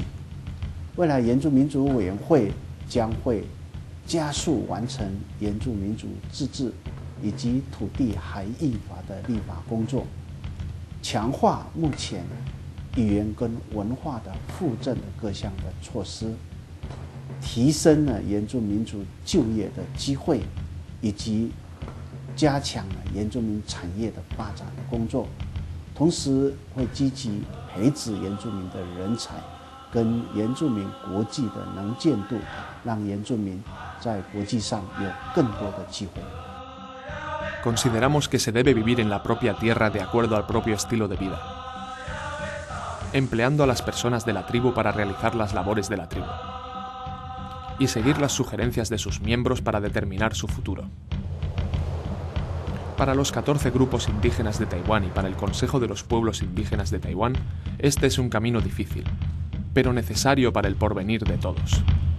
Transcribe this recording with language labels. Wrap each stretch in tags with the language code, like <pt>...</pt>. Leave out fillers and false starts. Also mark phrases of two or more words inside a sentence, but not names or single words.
<zh>未来原住民族委员会将会加速完成原住民族自治以及土地含义法的立法工作，强化目前语言跟文化的复振的各项的措施，提升原住民族就业的机会，以及加强原住民产业的发展的工作，同时会积极培植原住民的人才。跟原住民国际的能见度，让原住民在国际上有更多的机会。</zh> <es>Consideramos que se debe vivir en la propia tierra de acuerdo al propio estilo de vida, empleando a las personas de la tribu para realizar las labores de la tribu. y seguir las sugerencias de sus miembros para determinar su futuro. Para los 14 grupos indígenas de Taiwán y para el Consejo de los Pueblos Indígenas de Taiwán, este es un camino difícil, pero necesario para el porvenir de todos.</es>